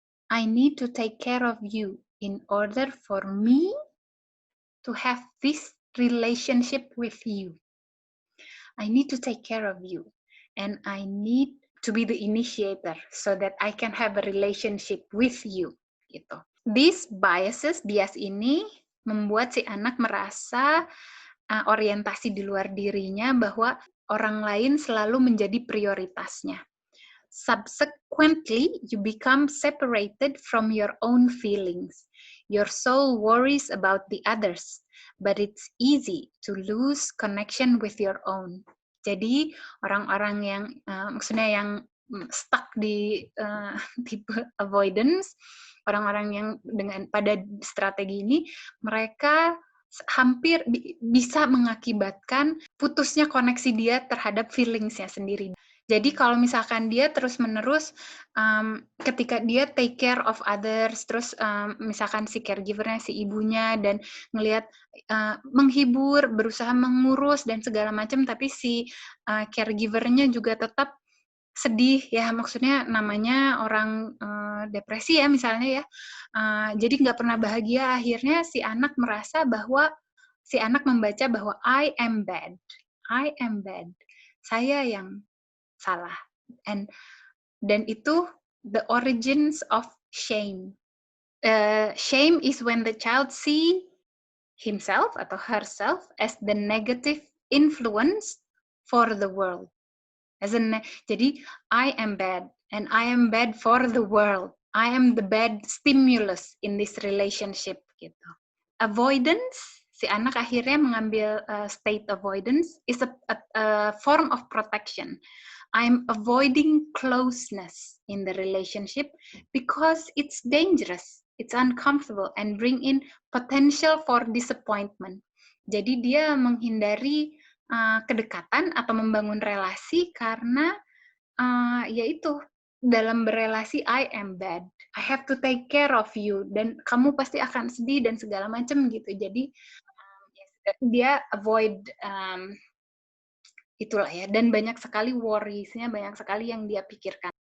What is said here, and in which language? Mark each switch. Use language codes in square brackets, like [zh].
[en] I need to take care of you in order for me to have this relationship with you. I need to take care of you, and I need to be the initiator so that I can have a relationship with you. [id] Gitu. Bias ini membuat si anak merasa orientasi di luar dirinya bahwa orang lain selalu menjadi prioritasnya. [en] Subsequently, you become separated from your own feelings. Your soul worries about the others, but it's easy to lose connection with your own. [id] Jadi orang-orang yang maksudnya yang stuck di tipe avoidance, orang-orang yang dengan pada strategi ini, mereka hampir bisa mengakibatkan putusnya koneksi dia terhadap feelings-nya sendiri. Jadi kalau misalkan dia terus-menerus ketika dia take care of others, terus misalkan si caregiver-nya, si ibunya, dan ngelihat menghibur, berusaha mengurus dan segala macam, tapi si caregiver-nya juga tetap sedih ya, maksudnya namanya orang depresi ya misalnya ya, jadi nggak pernah bahagia, akhirnya si anak merasa bahwa si anak membaca bahwa [en] I am bad, [id] saya yang salah, dan itu [en] the origins of shame. Shame is when the child see himself atau herself as the negative influence for the world. Jadi I am bad and I am bad for the world. I am the bad stimulus in this relationship gitu. Avoidance, [id] si anak akhirnya mengambil [en] state avoidance is a form of protection. I'm avoiding closeness in the relationship because it's dangerous, it's uncomfortable, and bring in potential for disappointment. [id] Jadi dia menghindari kedekatan atau membangun relasi karena yaitu dalam berelasi [en] I am bad, I have to take care of you, [id] dan kamu pasti akan sedih dan segala macam gitu. Jadi dia avoid itulah ya, dan banyak sekali worries-nya, banyak sekali yang dia pikirkan.